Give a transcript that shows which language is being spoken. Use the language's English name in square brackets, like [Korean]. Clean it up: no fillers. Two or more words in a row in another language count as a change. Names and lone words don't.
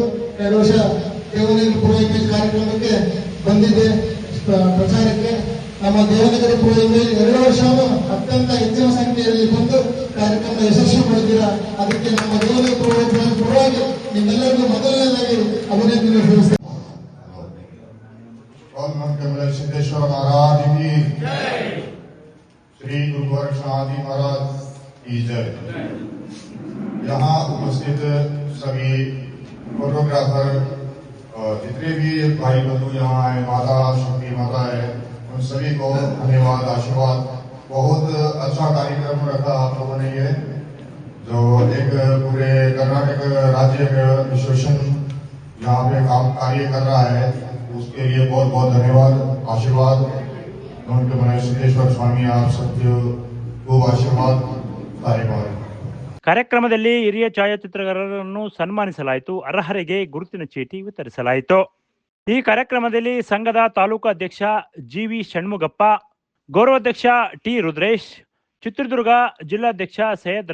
[Kannada] 2 ವರ್ಷ ದೇವನಗಿರಿ ಪೂರ್ವ ಇಮೇಜ್ ಕಾರ್ಯಕ್ರಮಕ್ಕೆ ಬಂದಿದ್ದೆ ಪ್ರಚಾರಕ್ಕೆ. ನಮ್ಮ ದೇವನಗಿರಿ ಪೂರ್ವ ಇಮೇಜ್ 2 ವರ್ಷವೂ ಅತ್ಯಂತ ಹೆಚ್ಚಿನ ಸಂಖ್ಯೆಯಲ್ಲಿ ಬಂದು ಕಾರ್ಯಕ್ರಮ ಯಶಸ್ವಿ ಮಾಡಿದ್ದೀರಾ. ಅದಕ್ಕೆ ನಮ್ಮ ದೇವನಗಿರಿ ಪೂರ್ವವಾಗಿ ನಿಮ್ಮೆಲ್ಲರಿಗೂ ಮೊದಲನೇದಾಗಿ ಅಭಿನಂದನೆ ತಿಳಿಸ್ತೇನೆ. [Hindi] सिद्धेश्वर महाराज की श्री गुरु गोरक्षनाथ महाराज की जय। यहाँ उपस्थित सभी फोटोग्राफर और जितने भी भाई बंधु यहाँ आए, माता शक्ति माता है, उन सभी को धन्यवाद, आशीर्वाद। बहुत अच्छा कार्यक्रम रखा आप लोगों ने। ये जो एक पूरे कर्नाटक राज्य एसोसिएशन यहाँ पे काम कार्य कर रहा है, उसके लिए बहुत बहुत धन्यवाद, आशीर्वाद। उनके मने सिद्धेश्वर स्वामी आप सबको खूब आशीर्वाद। धन्यवाद। [Kannada] ಕಾರ್ಯಕ್ರಮದಲ್ಲಿ ಹಿರಿಯ ಛಾಯಾಚಿತ್ರಗಾರರನ್ನು ಸನ್ಮಾನಿಸಲಾಯಿತು. ಅರ್ಹರಿಗೆ ಗುರುತಿನ ಚೀಟಿ ವಿತರಿಸಲಾಯಿತು. ಈ ಕಾರ್ಯಕ್ರಮದಲ್ಲಿ ಸಂಘದ ತಾಲೂಕು ಅಧ್ಯಕ್ಷ ಜಿವಿ ಷಣ್ಮುಗಪ್ಪ, ಗೌರವಾಧ್ಯಕ್ಷ ಟಿ ರುದ್ರೇಶ್, ಚಿತ್ರದುರ್ಗ ಜಿಲ್ಲಾಧ್ಯಕ್ಷ ಸೈಯದ್